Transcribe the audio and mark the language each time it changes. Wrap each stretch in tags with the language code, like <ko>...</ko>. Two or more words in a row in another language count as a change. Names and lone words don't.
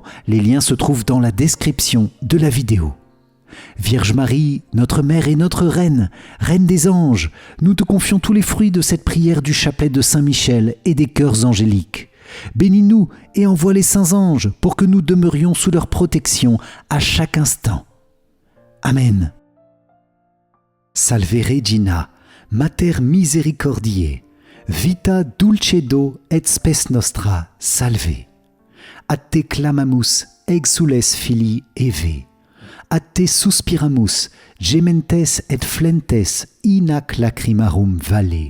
<fr>Les liens se trouvent dans la description de la vidéo. Vierge Marie, notre Mère et notre Reine, Reine des anges, nous te confions tous les fruits de cette prière du chapelet de Saint-Michel et des cœurs angéliques. Bénis-nous et envoie les saints anges pour que nous demeurions sous leur protection à chaque instant. Amen.</fr> <la>Salve Regina, Mater misericordiae, vita dulcedo et spes nostra, salve. Ad te clamamus, exules filii Eve. Ad te suspiramus, gementes et flentes in ac lacrimarum valle.</la>